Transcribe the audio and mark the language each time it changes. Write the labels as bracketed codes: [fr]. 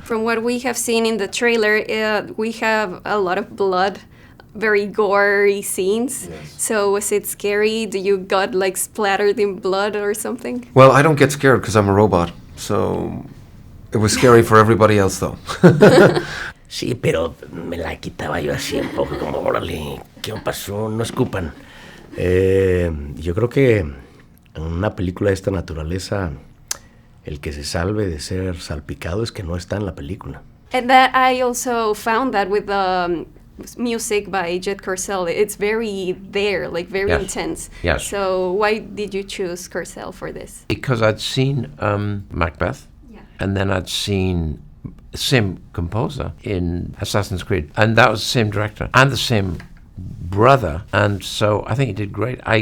[en] From what we have seen in the trailer, we have a lot of blood, very gory scenes. Yes. So was it scary? Do you got like splattered in blood or something? Well, I don't get scared because I'm a robot, so it was scary for everybody else, though. [es] Sí, pero me la quitaba yo así un poco como, órale, ¿qué pasó? No escupan. Yo creo que en una película de esta naturaleza, el que se salve de ser salpicado es que no está en la película. [en] And that I also found that with the music by Jet Curcell, it's very there, like very intense. Yes. So why did you choose Curcell for this? Because I'd seen Macbeth, and then I'd seen the same composer in Assassin's Creed, and that was the same director and the same brother, and so I think he did great.